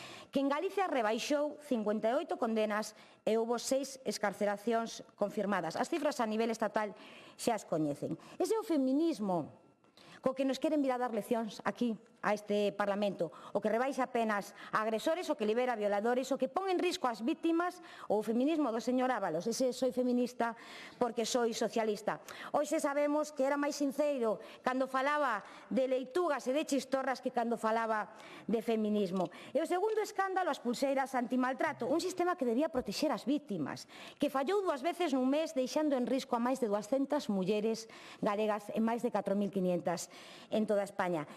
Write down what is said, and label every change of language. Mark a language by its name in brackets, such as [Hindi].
[Galician] Que en Galicia rebaixou 58 condenas e houbo 6 excarceracións confirmadas. As cifras a nivel estatal xa as coñecen. Ese é o feminismo co que nos queren vir a dar leccións aquí, a este Parlamento, o que rebaixa penas a agresores, o que libera violadores, o que pon en risco as vítimas, ou o feminismo do señor Ábalos. [Spanish] Ese soy feminista porque soy socialista. [Galician] Hoxe sabemos que era máis sinceiro cando falaba de leitugas e de chistorras que cando falaba de feminismo. E o segundo escándalo, as pulseiras antimaltrato, un sistema que debía protexer as vítimas, que fallou 2 veces nun mes deixando en risco a máis de 200 mulleres galegas e máis de 4.500 en toda España.